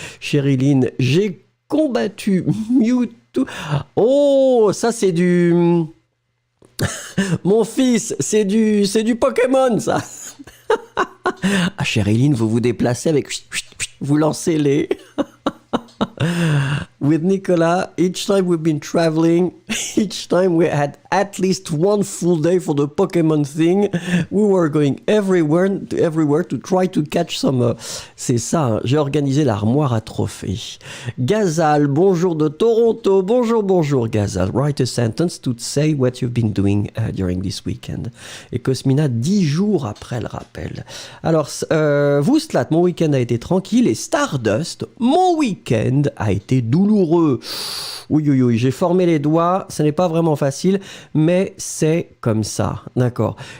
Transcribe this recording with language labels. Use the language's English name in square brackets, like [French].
[French] Chériline, j'ai combattu Mewtwo. Oh, ça, c'est du... Mon fils, c'est du Pokémon, ça. Ah, Chériline, vous vous déplacez avec... Vous lancez les... [English] With Nicolas, each time we've been traveling, each time we had at least one full day for the Pokemon thing. We were going everywhere to try to catch some... [French] C'est ça, hein. J'ai organisé l'armoire à trophées. Gazal, bonjour de Toronto. Bonjour Gazal. [English] Write a sentence to say what you've been doing during this weekend. [French] Et Cosmina, 10 jours après le rappel. Alors, Vouslat, mon week-end a été tranquille. Et Stardust, mon week-end a été douloureux. Oui, j'ai formé les doigts, ce n'est pas vraiment facile, mais c'est comme ça, d'accord.